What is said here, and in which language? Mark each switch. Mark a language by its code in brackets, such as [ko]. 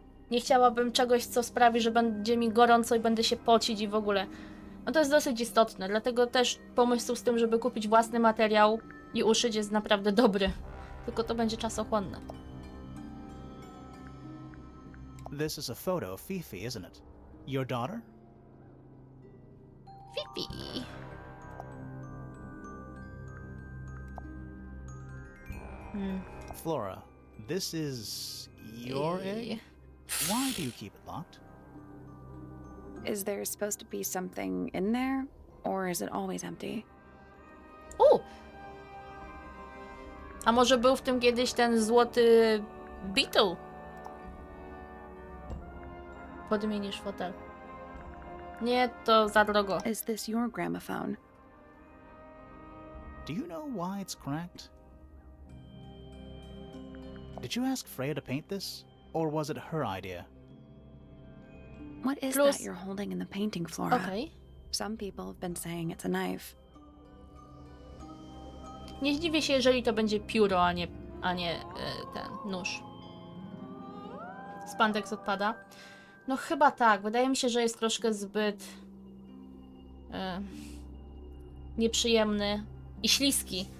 [pl] Nie chciałabym czegoś, co sprawi, że będzie mi gorąco i będę się pocić i w ogóle. No to jest dosyć istotne, dlatego też pomysł z tym, żeby kupić własny materiał i uszyć jest naprawdę dobry. Tylko to będzie czasochłonne. [en] This is a photo of Fifi, isn't it? Your daughter? Fifi. Flora, this is your egg? Why do you keep it locked? Is there supposed to be something in there? Or is it always empty? [pl] A może był w tym kiedyś ten złoty Beetle? Podmienisz fotel. Nie, to za drogo. [en] Is this your gramophone? Do you know why it's cracked? Did you ask Freya to paint this? Or was it her idea? What is [pl] Plus- [en] that you're holding in the painting, Flora? [pl] Okej. [en] Some people have been saying it's a knife. [pl] Nie zdziwię się, jeżeli to będzie pióro, a nie ten nóż. Spandex odpada. No chyba tak. Wydaje mi się, że jest troszkę zbyt nieprzyjemny i śliski.